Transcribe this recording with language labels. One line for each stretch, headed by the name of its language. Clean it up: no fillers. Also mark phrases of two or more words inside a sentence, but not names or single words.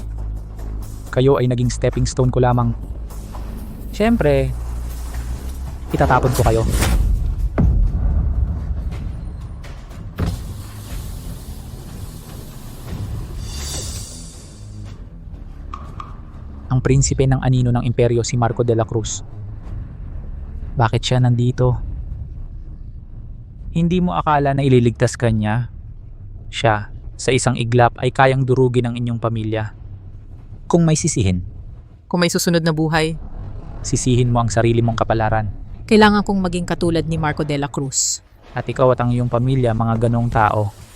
Filipino: Kayo ay naging
English: stepping stone
Filipino: ko lamang. Siyempre, itatapon ko kayo. Ang prinsipe ng anino ng imperyo si Marco de la Cruz. Bakit siya nandito? Hindi mo akala na ililigtas ka niya? Siya, sa isang iglap ay kayang durugin ang inyong pamilya. Kung may sisihin, Kung may susunod na buhay, sisihin mo ang sarili mong kapalaran. kailangan kong maging katulad ni Marco de la Cruz. At ikaw at ang iyong pamilya, mga ganong tao.